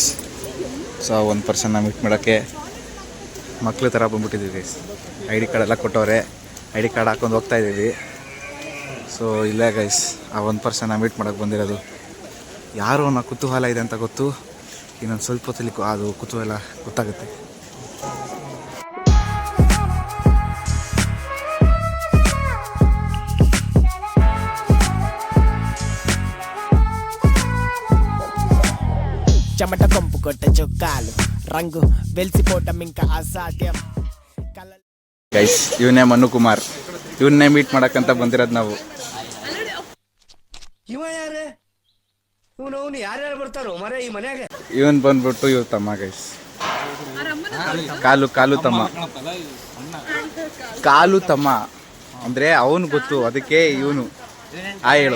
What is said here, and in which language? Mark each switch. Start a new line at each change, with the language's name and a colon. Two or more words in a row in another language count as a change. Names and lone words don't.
Kannada: ಸೊ 1% ಮೀಟ್ ಮಾಡೋಕ್ಕೆ ಮಕ್ಳು ಥರ ಬಂದ್ಬಿಟ್ಟಿದ್ದೀವಿ ಗೈಸ್.
English: ID card
Kannada: ಎಲ್ಲ ಕೊಟ್ಟವ್ರೆ,
English: ID card
Kannada: ಹಾಕೊಂಡು ಹೋಗ್ತಾ ಇದ್ದೀವಿ. ಸೊ ಇಲ್ಲೇ ಗೈಸ್ ಆ 1% ಮೀಟ್ ಮಾಡೋಕ್ಕೆ ಬಂದಿರೋದು. ಯಾರು ಅನ್ನೋ ಕುತೂಹಲ ಇದೆ ಅಂತ ಗೊತ್ತು. ಇನ್ನೊಂದು ಸ್ವಲ್ಪ ಹೊತ್ತಲ್ಲಿ ಅದು ಕುತೂಹಲ ಗೊತ್ತಾಗುತ್ತೆ.
Telugu: చెమట కొంపు కొట్ట చొక్కాలు రంగు వెలిసిపోవటం ఇంకా అసాధ్యం.
Kannada: ಗೈಸ್ ಇವನೇ ಮನು ಕುಮಾರ್, ಇವನ್ನೇ ಮೀಟ್ ಮಾಡಕ್ಕಂತ ಬಂದಿರೋದು ನಾವು. ಇವ ಯಾರೇ ಇವನು ಯಾರ್ಯಾರು ಬರ್ತಾರೋ ಮರೆ ಈ ಮನ್ಯಾಗ? ಇವನ್ ಬಂದ್ಬಿಟ್ಟು ಇವ್ ತಮ್ಮ ಗೈಸ್, ಕಾಲು ತಮ್ಮ ಅಂದ್ರೆ ಅವನು ಗೊತ್ತು, ಅದಕ್ಕೆ ಇವನು ಹಾಯ್ ಹೇಳು.